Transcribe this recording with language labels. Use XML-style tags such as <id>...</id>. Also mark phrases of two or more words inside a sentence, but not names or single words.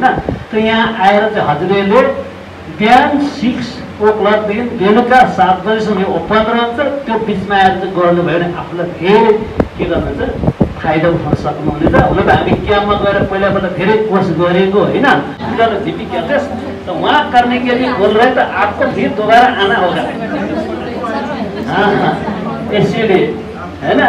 <ne>त यहाँ आएर चाहिँ हजुरले बिहान 6 o'clockदेखि बेलुका 7 बजीसम्म यो ओपन रहन्छ। त्यो बिचमा आएर चाहिँ गर्नुभयो भने आफूलाई धेरै के गर्नुहुन्छ फाइदा उठाउन सक्नुहुनेछ। हुन त हामी क्याम्पमा गएर पहिला धेरै कोर्स गरेको होइन जीपी क्याम्पस।</ne> <hi>तो वहाँ करने के लिए बोल रहे तो आपको फिर दोबारा आना होगा। हाँ इसीलिए है ना।</hi>